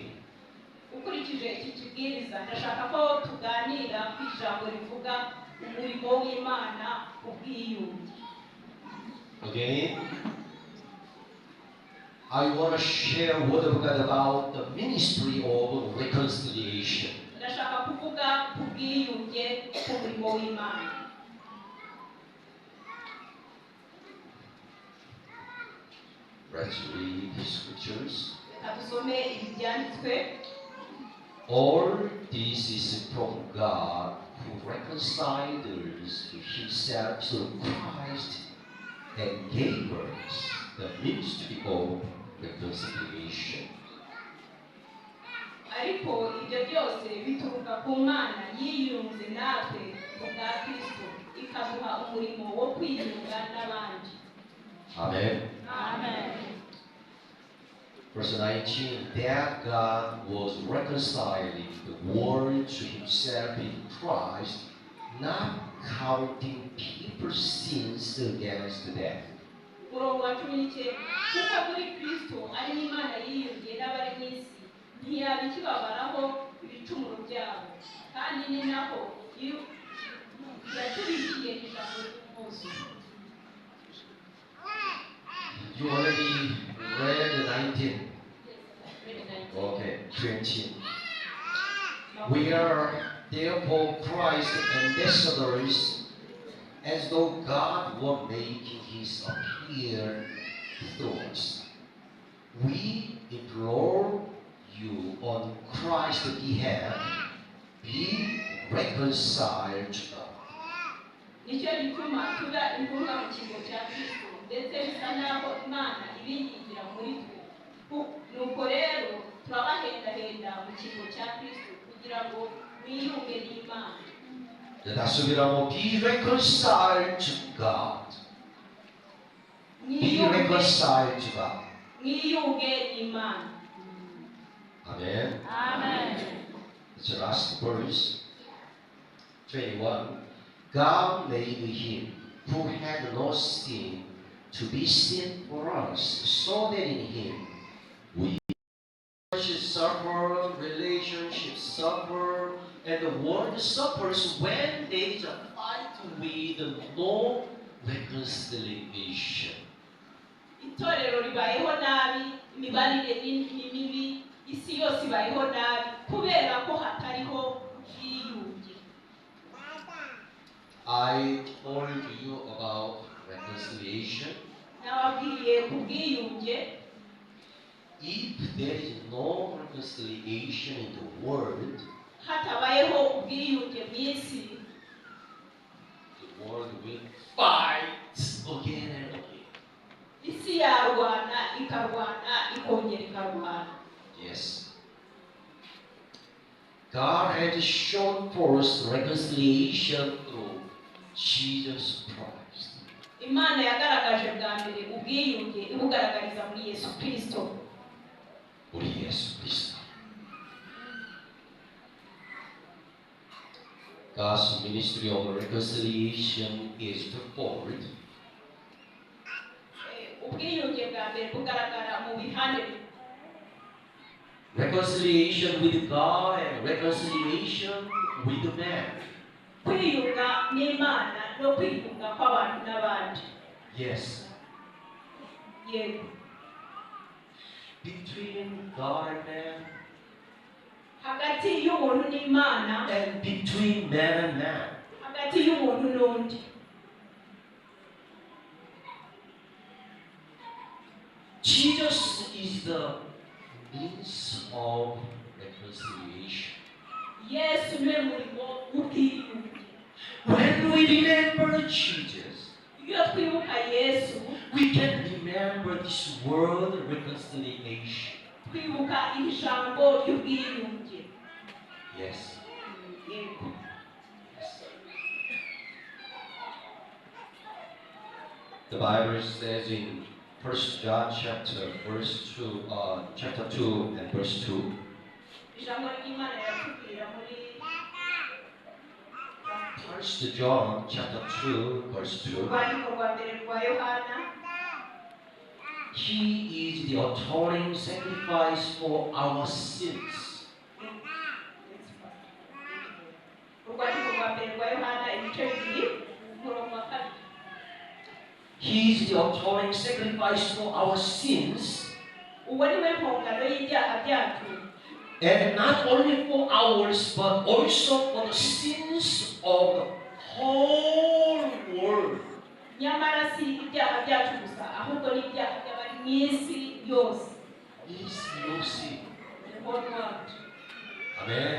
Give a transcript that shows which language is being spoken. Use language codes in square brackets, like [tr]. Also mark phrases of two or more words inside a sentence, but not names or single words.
[rw] ukurikije iki kibwiriza ndashaka ko tuganira ku ijambo rivuga umurimo w'Imana ubwiyunge. [en] Again, I want to share word of God about the ministry of reconciliation. [rw] Ndashaka kuvuga ku bwiyunge ku murimo w'Imana. [en] Let's read the scriptures. [rw] Reka dusome ibi byanditswe. [en] All this is from God who reconciled us to himself through Christ and gave us the ministry of reconciliation. [rw] Ariko ibyo byose bituruka ku Mana yiyunze natwe mu bwa Kristo, ikaduha umurimo wo kwiyunga n'abandi. Amen. Amen. [en] Verse 19, that God was reconciling the world to himself in Christ, not counting people's sins against them. [rw] Umurongo wa 19, kuko muri Kristo ari n'Imana yiyungiye n'abari mu isi, ntiyaba ikibabaraho ibicumuro byabo, kandi ni naho yatubikiye ijambo ry'umunsi. [en] You already read 19. Okay, 20. We are therefore Christ's ambassadors, as though God were making his appeal through us. We implore you on Christ's behalf, be reconciled to God. [rw] Nicyo gituma tuba intumwa mu kigo cya Kristo, ndetse bisa naho Imana ibingingira muri twe. Nuko rero turabahendahenda mu kigo cya Kristo kugira ngo mwiyunge n'Imana. Tudasubiramo, [en] be reconciled to God. Be reconciled to God. [rw] Mwiyunge n'Imana. Amen. Amen. [en] It's the last verse. 21. God made him who had no sin to be sin for us, so that in him we should suffer, relationships suffer, and the world suffers when there is a fight with no reconciliation. [rw] Itorero ribayeho nabi, imibanire ni mibi, isi yose ibayeho nabi kubera ko hatariho ubwiyunge. [en] I told you about reconciliation. [rw] Nababwiye ku bwiyunge. [en] If there is no reconciliation in the world, [rw] hatabayeho ubwiyunge mu isi, [en] the world will fight again and again. [rw] Isi yarwana, ikarwana, ikongera ikarwana. [en] Yes. God has shown forth reconciliation through Jesus Christ. [rw] Imana yagaragaje bwa mbere ubwiyunge ibugaragariza muri Yesu Kristo. Muri Yesu Kristo. [en] God's ministry of reconciliation is performed. [rw] Ubwiyunge bwa mbere bugaragara mu bihande. [en] Reconciliation with God and reconciliation with man. [rw] Kwiyunga n'Imana no kwiyunga kw'abantu n'abandi. [en] Yes. [rw] Yego. [en] Between God and man. [rw] Hagati y'umuntu n'Imana. [en] And between man and man. [rw] Hagati y'umuntu n'undi. [en] Jesus is the means of reconciliation. [rw] Yesu niwe murimo w'ubwiyunge. [en] When we remember Jesus, [rw] Iyo [en] word reconciliation. [rw] Kwibuka iri jambo ry'ubwiyunge. [en] Yes. [rw] Yego. [en] Yes. The Bible says in 1 John chapter 2 and verse 2. [rw] Ijambo ry'Imana riratubwira muri [en] 1 John chapter 2 verse 2. [rw] urwandiko rwa mbere rwa Yohana. [en] He is the atoning sacrifice for our sins. [rw] Urwandiko rwa mbere rwa Yohana ibice bibiri umurongo wa kabiri. [en] He is the atoning sacrifice for our sins. [rw] Uwo ni we mpongano y'ibyaha byacu. [en] And not only for ours, but also for the sins of the whole world. [rw] Nyamara si ibyaha byacu gusa ahubwo ni ibyaha by'abari mu isi yose. Amen.